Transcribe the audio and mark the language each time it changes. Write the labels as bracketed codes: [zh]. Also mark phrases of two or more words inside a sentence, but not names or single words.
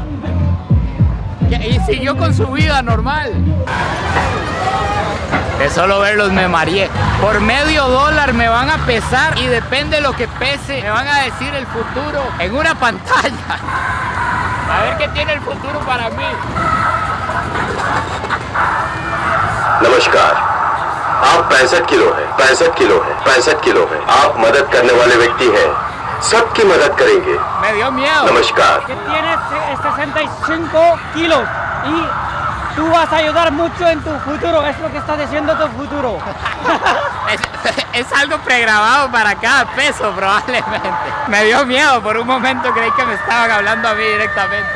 [es] Y siguió con su vida normal. De solo verlos me mareé. Por $0.50 me van a pesar y depende de lo que pese, me van a decir el futuro en una pantalla. A ver qué tiene el futuro para mí. [hi] नमस्कार, आप 65 किलो हैं, 65 किलो हैं, 65 किलो हैं। आप मदद करने वाले व्यक्ति हैं, सबकी मदद करेंगे। [es] Me dio miedo. नमस्कार। Que tienes 65 kilos y tú vas a ayudar mucho en tu futuro, es lo que está diciendo tu futuro. Es algo pregrabado para cada peso probablemente. Me dio miedo, por un momento creí que me estaban hablando a mí directamente.